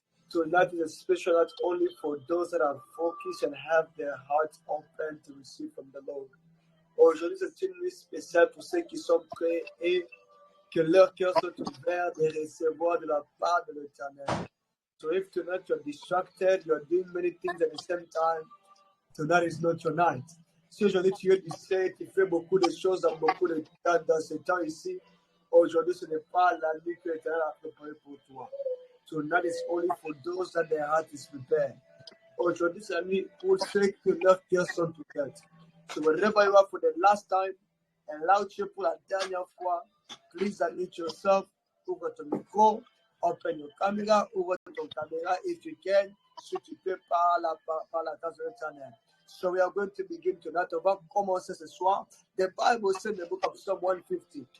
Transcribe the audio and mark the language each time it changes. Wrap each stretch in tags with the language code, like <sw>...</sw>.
<en>Tonight is a special night only for those that are focused and have their hearts open to receive from the Lord.</en> <fr>Aujourd'hui, c'est une nuit spéciale pour ceux qui sont prêts et que leur cœur soit ouvert de recevoir de la part de l'Éternel.</fr> <en>So if tonight you're distracted, you're doing many things at the same time, tonight is not your night.</en> <fr>Si aujourd'hui tu es distrait, tu fais beaucoup de choses dans beaucoup de temps dans ce temps ici, aujourd'hui ce n'est pas la nuit que l'Éternel a préparée pour toi.</fr> <en>Tonight is only for those that their heart is prepared.</en> <fr>Aujourd'hui c'est la nuit pour ceux que leurs cœurs sont ouverts.</fr> <en>So wherever you are for the last time, and</en> <fr>là où tu es pour la dernière fois,</fr> <en>please unmute yourself,</en> <fr>ouvre ton micro,</fr> <en>open your camera,</en> <fr>ouvre ton caméra</fr> <en>if you can,</en> <fr>si tu peux par la grâce de l'Éternel.</fr> <en>So we are going to begin tonight.</en> <fr>On va commencer ce soir.</fr> <en>The Bible says in the book of Psalm 150.</en>